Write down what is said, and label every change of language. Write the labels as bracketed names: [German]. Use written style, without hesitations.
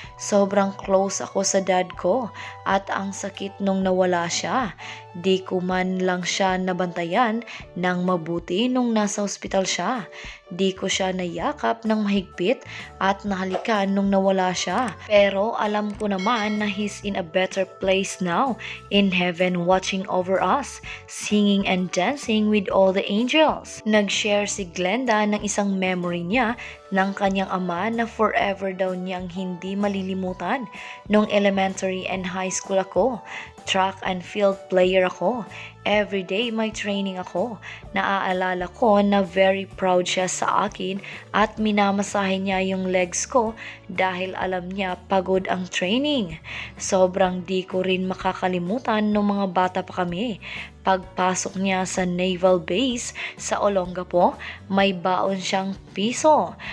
[Filipino] Sobrang close ako sa dad ko at ang sakit nung nawala siya. Di ko man lang siya nabantayan ng mabuti nung nasa ospital siya. Di ko siya nayakap ng mahigpit at nahalikan nung nawala siya. Pero alam ko naman na [English] he's in a better place now in heaven watching over us, singing and dancing with all the angels. [Filipino] Nag-share si Glenda ng isang memory niya ng kanyang ama na forever daw niyang hindi malilimutan. Nung [English] elementary and high school [Filipino] ako, [English] track and field player [Filipino] ako. Every day may training ako. Naaalala ko na [English] very proud [Filipino] siya sa akin at minamasahe niya yung legs ko dahil alam niya pagod ang training. Sobrang di ko rin makakalimutan nung mga bata pa kami. Pagpasok niya sa naval base sa Olongapo, may baon siyang piso.